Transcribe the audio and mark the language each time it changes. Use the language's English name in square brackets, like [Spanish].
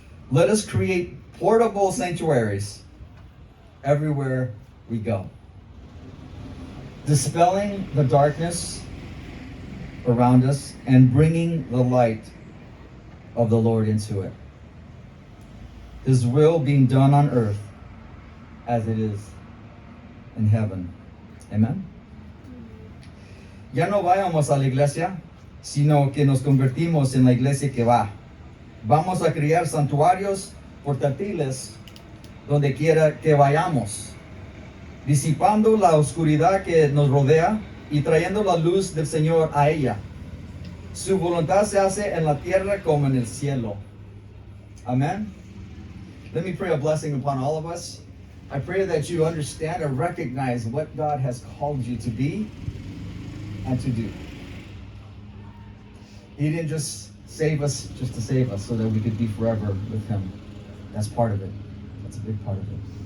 [English] Let us create portable sanctuaries everywhere we go, dispelling the darkness around us and bringing the light of the Lord into it. His will being done on earth as it is in heaven. Amen. [Spanish] Ya no vayamos a la iglesia, sino que nos convertimos en la iglesia que va. Vamos a crear santuarios portátiles donde quiera que vayamos, disipando la oscuridad que nos rodea y trayendo la luz del Señor a ella. Su voluntad se hace en la tierra como en el cielo. Amen. [English] Let me pray a blessing upon all of us. I pray that you understand and recognize what God has called you to be and to do. He didn't just save us just to save us so that we could be forever with him. That's part of it. That's a big part of it.